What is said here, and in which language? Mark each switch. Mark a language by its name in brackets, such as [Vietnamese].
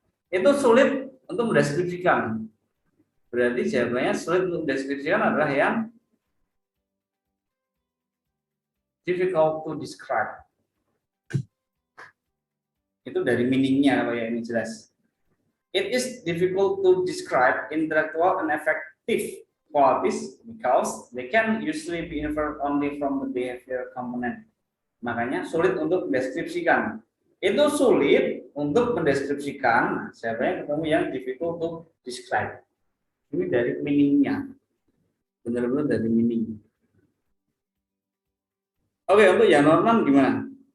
[Indonesian] Itu sulit untuk mendeskripsikan. Berarti jawabannya sulit untuk mendeskripsikan adalah yang [English] difficult to describe. [Indonesian] Itu dari meaningnya kalau yang ini jelas. [English] It is difficult to describe intellectual and affective qualities because they can usually be inferred only from the behavior component. [Indonesian] Makanya sulit untuk mendeskripsikan. Itu sulit untuk mendeskripsikan. Nah, siapa ketemu yang [English] difficult to describe. [Indonesian] Ini dari meaningnya. Benar-benar dari meaning. Oke, untuk yang Norman gimana?